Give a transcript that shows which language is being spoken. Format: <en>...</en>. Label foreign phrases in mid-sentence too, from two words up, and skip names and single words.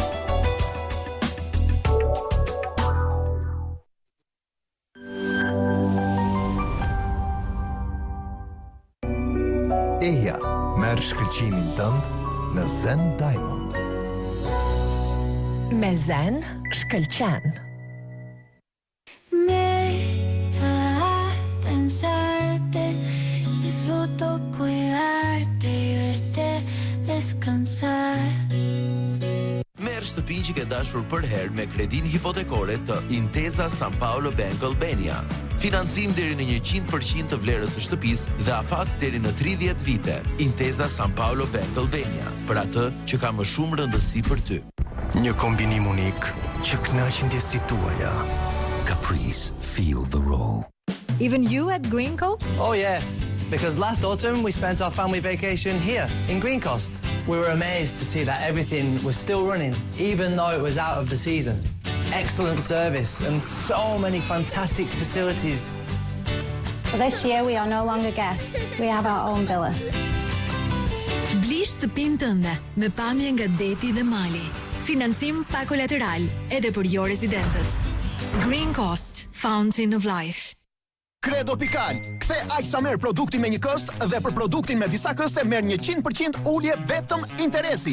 <sq>Eja, merr shkëlqimin tënd në Zen Diamond. Me Zen shkëlqen.</sq> <es>Me da pensarte, disfruto cuidarte y verte descansar.</es> <sq>Merr shtëpinë që ke dashur për herë me kredin hipotekore të Intesa San Paolo Bank Albania. Financim deri në 100% të vlerës së shtëpisë dhe afat deri në 30 vite. Intesa San Paolo Bank Albania, për atë që ka më shumë rëndësi për ty. Një kombinim unik që kënaqin ndjesitë tuaja.</sq> <en>Caprice, feel the roll. Even you at Green Coast? Oh yeah, because last autumn we spent our family vacation here in Green Coast. We were amazed to see that everything was still running, even though it was out of the season. Excellent service and so many fantastic facilities. For this year we are no longer guests. We have our own villa.</en> <sq>Bli shtëpinë tënde me pamje nga deti dhe mali. Financim pa kolateral edhe për jo rezidentët.</sq> <en>Green Coast, Fountain of Life.</en> <sq>Credo Pikal, kthe aq sa merr produkti me një këst dhe për produktin me disa këste merr 100% ulje vetëm interesi.</sq>